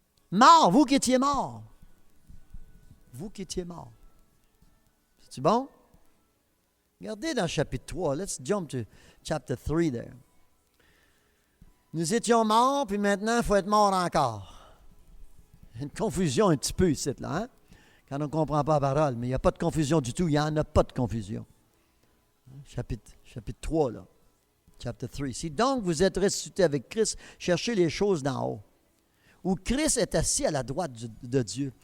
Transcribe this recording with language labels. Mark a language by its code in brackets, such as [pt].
[fr] Mort, vous qui étiez mort. Vous qui étiez mort. C'est-tu bon? Regardez dans le chapitre 3. [en] Let's jump to chapter 3 there. [fr] Nous étions morts, puis maintenant, il faut être mort encore. Une confusion un petit peu ici, là, hein? Quand on ne comprend pas la parole. Mais il n'y a pas de confusion du tout. Il n'y en a pas de confusion. Chapitre 3, là. Chapter 3. Si donc vous êtes ressuscités avec Christ, cherchez les choses d'en haut, où Christ est assis à la droite de Dieu.